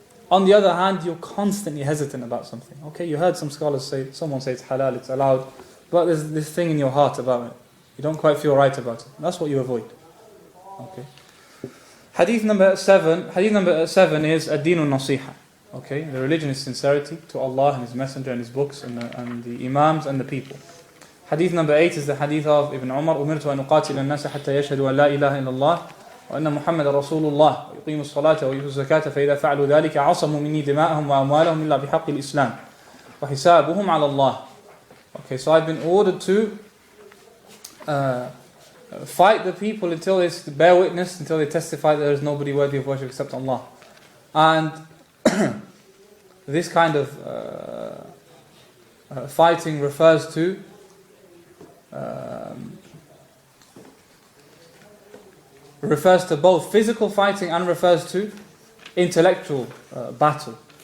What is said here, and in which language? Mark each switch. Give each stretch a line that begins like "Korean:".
English: On the other hand, you're constantly hesitant about something. Okay, you heard someone say it's halal, it's allowed, but there's this thing in your heart about it. You don't quite feel right about it. That's what you avoid. Okay. Hadith number 7 is
Arabic: ad-dinu nasiha.
English: Okay, the religion is sincerity to Allah and His Messenger and His books and the Imams and the people. Hadith number 8 is the hadith of Ibn Umar,
Arabic: أمرت أن أقاتل الناس حتى يشهدوا أن لا إله إلا الله وأن محمد رسول الله ويقيموا الصلاة ويؤتوا الزكاة فإذا فعلوا ذلك عصموا مني دماءهم وأموالهم إلا بحق الإسلام وحسابهم على الله.
English: Okay, so I've been ordered to fight the people until they bear witness, until they testify that there is nobody worthy of worship except Allah. And this kind of fighting refers to both physical fighting and refers to intellectual battle.